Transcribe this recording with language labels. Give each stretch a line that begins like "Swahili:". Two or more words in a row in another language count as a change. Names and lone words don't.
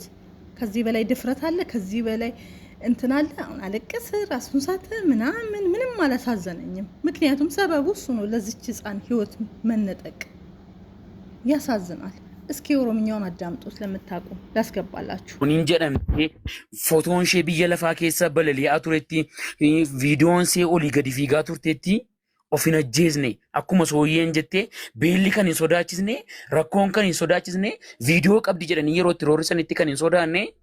Amharic: ከዚህ በላይ ድፍረት አለ? ከዚህ በላይ እንትን አለ? አሁን አለቀሰ፣ ራሱን ሳተ፣ ምንም አላሳዘነኝም። ምክንያቱም ሰበቡ እሱ ነው ለዚች ህፃን ህይወት መነጠቅ። ያሳዝናል። እስኪ ኦሮምኛውን አዳምጡት ለምታውቁ ላስገባላችሁ።
Oromo: kunin jedhamte fotoon ishee biyya lafaa keessa balali'aa turetti viidiyoon ishee olii gadi fiigaa turtetti of hin ajjeesne akkuma sooyyeen jettee beelli kan hin sodaachisne rakkoon kan hin sodaachisne viidiyoo qabdi jedhanii yeroo itti roorrisanitti kan hin sodaanne